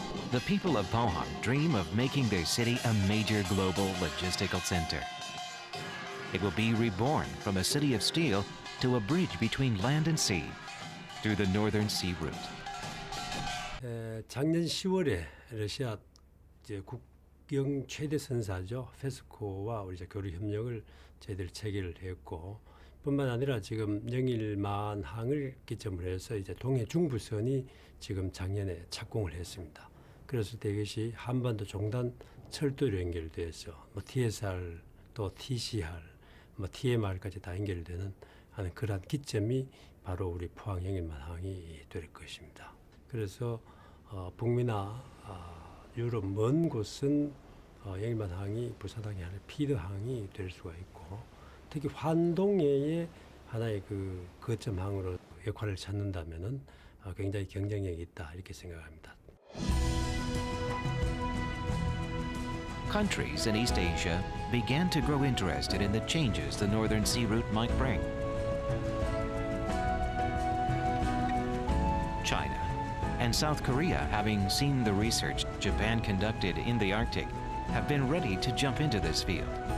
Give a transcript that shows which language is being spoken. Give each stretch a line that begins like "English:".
English: The people of Pohang dream of making their city a major global logistical center. It will be reborn from a city of steel to a bridge between land and sea through the Northern Sea Route.
Korean: 작년 10월에 러시아 국경 최대 선사죠. 페스코와 우리 교류 협력을 저희들 체결을 했고, 뿐만 아니라 지금 영일만항을 기점으로 해서 이제 동해 중부선이 지금 작년에 착공을 했습니다. 그랬을 때 이것이 한반도 종단 철도로 연결돼서 TSR 또 TCR, TMR까지 다 연결되는 하는 그러한 기점이 바로 우리 포항 영일만항이 될 것입니다. 그래서 북미나 유럽 먼 곳은 영일만항이 부산항이 하나의 피드항이 될 수가 있고, 특히 환동해의 하나의 그 거점항으로 역할을 찾는다면은 굉장히 경쟁력이 있다 이렇게 생각합니다.
English: Countries in East Asia began to grow interested in the changes the Northern Sea Route might bring. China and South Korea, having seen the research Japan conducted in the Arctic, have been ready to jump into this field.